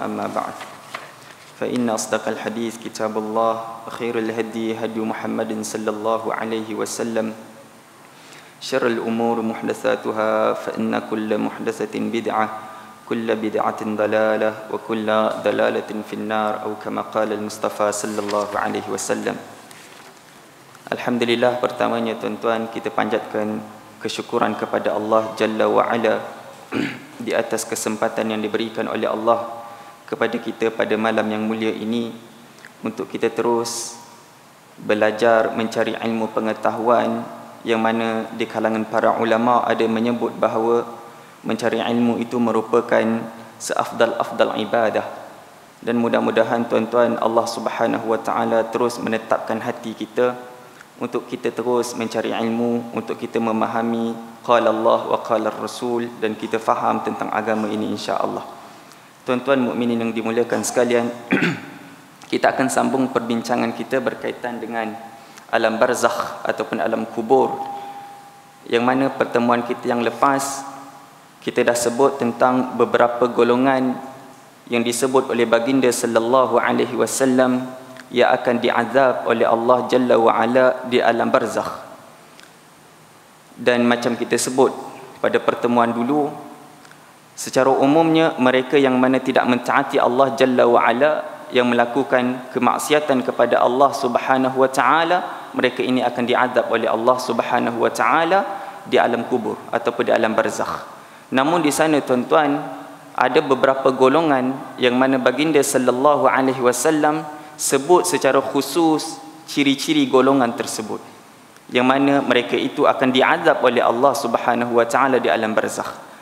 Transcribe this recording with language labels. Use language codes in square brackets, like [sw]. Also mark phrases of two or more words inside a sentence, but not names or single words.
[ar] أما بعد فإن أصدق الحديث كتاب الله وخير الهدي هدي محمد صلى الله عليه وسلم. شر الأمور محدثاتها فإن كل محدثة بدعة كل بدعة ضلالة وكل ضلالة في النار أو كما قال المصطفى صلى الله عليه وسلم. [ms] Alhamdulillah, pertamanya tuan-tuan, kita panjatkan kesyukuran kepada Allah [ar] جل وعلا [ms] di atas kesempatan yang diberikan oleh Allah kepada kita pada malam yang mulia ini untuk kita terus belajar mencari ilmu pengetahuan, yang mana di kalangan para ulama ada menyebut bahawa mencari ilmu itu merupakan seafdal-afdal ibadah. Dan mudah-mudahan tuan-tuan, Allah [ar] سبحانه وتعالى [ms] terus menetapkan hati kita untuk kita terus mencari ilmu, untuk kita memahami [ar] قال الله وقال رسول, [ms] dan kita faham tentang agama ini [ar] إن شاء الله. [ms] Tuan-tuan mukminin yang dimuliakan sekalian, kita akan sambung perbincangan kita berkaitan dengan alam barzakh ataupun alam kubur, yang mana pertemuan kita yang lepas kita dah sebut tentang beberapa golongan yang disebut oleh baginda [ar] صلى الله عليه وسلم [ms] yang akan diazab oleh Allah [ar] جل وعلا [ms] di alam barzakh. Dan macam kita sebut pada pertemuan dulu, secara umumnya mereka yang mana tidak mentaati Allah [ar] جل وعلا, [ms] yang melakukan kemaksiatan kepada Allah [ar] سبحانه وتعالى, [ms] mereka ini akan diazab oleh Allah [ar] سبحانه وتعالى [ms] di alam kubur ataupun di alam barzakh. Namun di sana tuan-tuan, ada beberapa golongan yang mana baginda [ar] صلى الله عليه وسلم [ms] sebut secara khusus ciri-ciri golongan tersebut, yang mana mereka itu akan diazab oleh Allah [ar] سبحانه وتعالى [ms] di alam barzakh.